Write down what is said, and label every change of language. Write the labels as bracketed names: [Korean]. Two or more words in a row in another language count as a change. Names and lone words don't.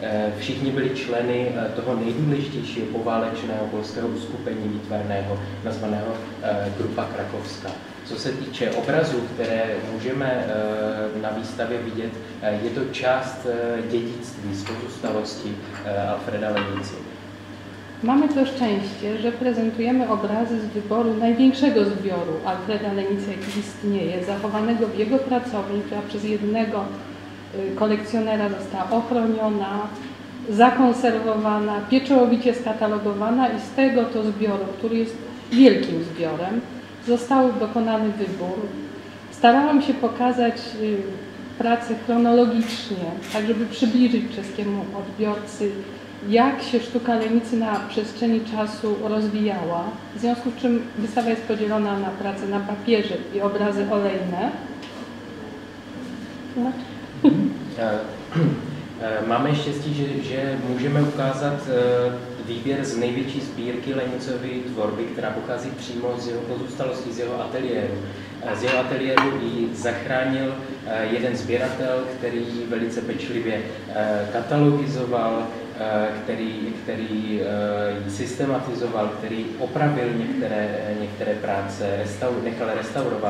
[Czech] Všichni byli členy toho nejdůležitějšího poválečného polského uskupení výtvarného, nazvaného Grupa Krakovská. Co se týče obrazů, které můžeme na výstavě vidět, je to část dědictví z pozůstalosti Alfreda Lenicy. [Polish] Mamy to szczęście, że prezentujemy obrazy z wyboru największego zbioru Alfreda Lenicy, jaki istnieje, zachowanego w jego pracowni, która przez jednego kolekcjonera została ochroniona, zakonserwowana, pieczołowicie skatalogowana i z tego to zbioru, który jest wielkim zbiorem, został dokonany wybór. Starałam się pokazać pracę chronologicznie, tak żeby przybliżyć czeskiemu odbiorcy, jak się sztuka Lenicy na przestrzeni czasu rozwijała, w związku z czym wystawa jest podzielona na pracę na papierze i obrazy olejne. [Czech] Máme štěstí, že můžeme ukázat výběr z největší sbírky Lenicovy tvorby, která pochází přímo z jeho pozůstalosti, z jeho ateliéru. Z jeho ateliéru ji zachránil jeden sběratel, který velice pečlivě katalogizoval, který ji systematizoval, který opravil některé práce, nechal restaurovat.